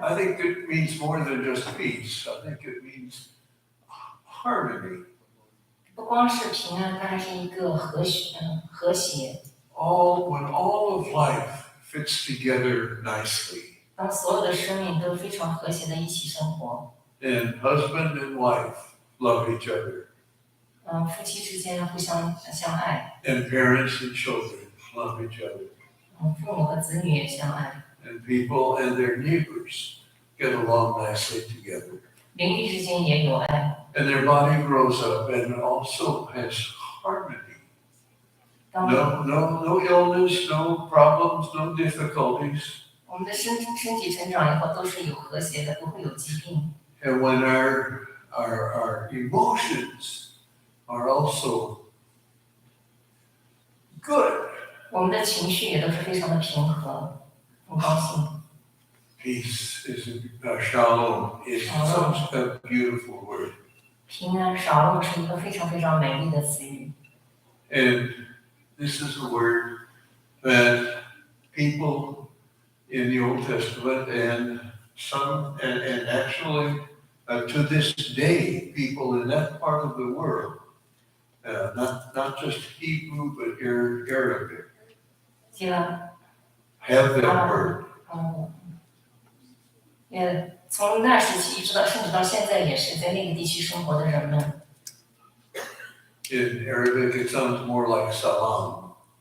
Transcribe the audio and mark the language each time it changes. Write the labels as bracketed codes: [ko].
[en] I think it means more than just peace. I think it means harmony. [zh] 不光是平安，它还是一个和谐。 [en] When all of life fits together nicely. [zh] 当所有的生命都非常和谐的一起生活， [en] And husband and wife love each other. [zh] 夫妻之间互相相爱， [en] And parents and children love each other. [zh] 父母和子女也相爱， [en] And people and their neighbors get along nicely together. [zh] 邻里之间也有爱。 [en] And their body grows up and also has harmony. [zh] 当 [en] No illness, no problems, no difficulties. [zh] 我们的身体成长以后都是有和谐的，不会有疾病。 [en] And when our emotions are also good, [zh] 我们的情绪也都是非常的平和，很高兴。 [en] peace is shalom is such a beautiful word. [zh] 平安少用是一个非常非常美丽的词语， [en] And this is a word that people in the Old Testament and actually to this day, people in that part of the world, not just Hebrew but Arabic, [zh] 记了。 [en] have that word. [zh] 也从那时起一直到甚至到现在，也是在那个地区生活的人们。 [en] In Arabic, it sounds more like salam.